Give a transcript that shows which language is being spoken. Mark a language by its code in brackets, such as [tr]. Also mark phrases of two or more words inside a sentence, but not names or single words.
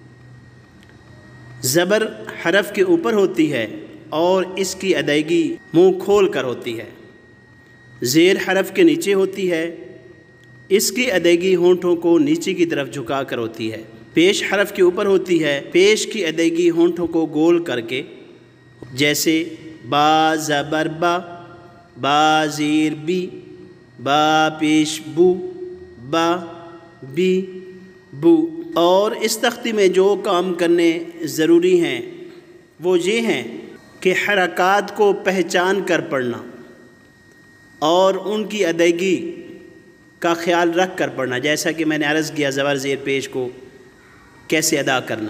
[ur] زبر حرف کے اوپر ہوتی ہے اور اس کی ادائیگی منہ کھول کر ہوتی ہے، زیر حرف کے نیچے ہوتی ہے، اس کی ادائیگی ہونٹوں کو نیچے کی طرف جھکا کر ہوتی ہے۔ پیش حرف کے اوپر ہوتی ہے، پیش کی ادائیگی ہونٹوں کو گول کر کے، جیسے با زبر با، با زیر بی، با پیش بو، با بی بو۔ اور اس تختی میں جو کام کرنے ضروری ہیں وہ یہ ہیں کہ حرکات کو پہچان کر پڑھنا اور ان کی ادائیگی کا خیال رکھ کر پڑھنا، جیسا کہ میں نے عرض کیا زبر زیر پیش کو کیسے ادا کرنا۔